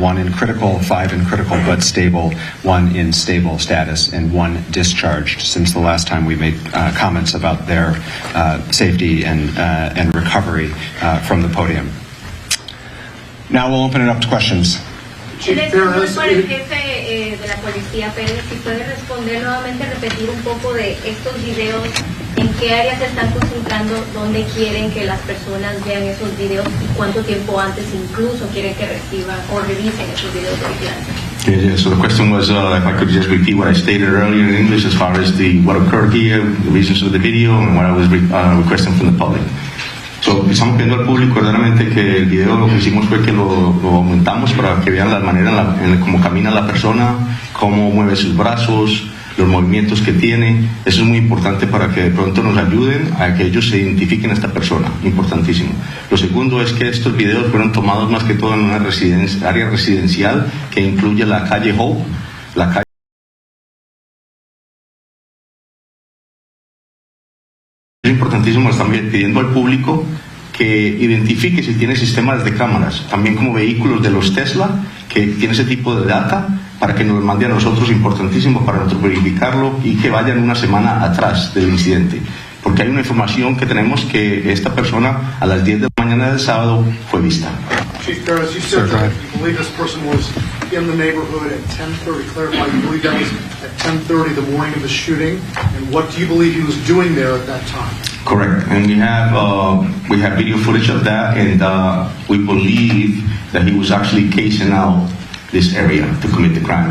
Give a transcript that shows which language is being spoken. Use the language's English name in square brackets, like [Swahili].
[English] 1 in critical, 5 in critical but stable, 1 in stable status, and 1 discharged since the last time we made comments about their safety and recovery from the podium. Now we'll open it up to questions. [Spanish] El español para el jefe de la policía, Pérez, si puede responder nuevamente, repetir un poco de estos videos, en qué áreas se están concentrando, dónde quieren que las personas vean esos videos y cuánto tiempo antes incluso quieren que reciban o revisen esos videos de vigilancia. [English] Yeah, so the question was if I could just repeat what I stated earlier in English as far as what occurred here, the reasons of the video, and what I was requesting from the public. [Spanish] So, estamos pidiendo al público verdaderamente que el video lo que hicimos fue que lo aumentamos para que vean la manera en cómo camina la persona, cómo mueve sus brazos, los movimientos que tiene. Eso es muy importante para que de pronto nos ayuden a que ellos se identifiquen a esta persona, importantísimo. Lo segundo es que estos videos fueron tomados más que todo en una área residencial que incluye la calle Hope, la calle Es importantísimo, están pidiendo al público que identifique si tiene sistemas de cámaras, también como vehículos de los Tesla, que tiene ese tipo de data, para que nos lo mande a nosotros, importantísimo para nosotros verificarlo, y que vayan una semana atrás del incidente. porque hay una información que tenemos que esta persona a las 10 de la mañana del sábado fue vista. [English] Chief Garris, you said that you believe this person was in the neighborhood at 10:30. Clarify, you believe that was at 10:30 the morning of the shooting? And what do you believe he was doing there at that time? Correct, and we have video footage of that, and we believe that he was actually casing out this area to commit the crime.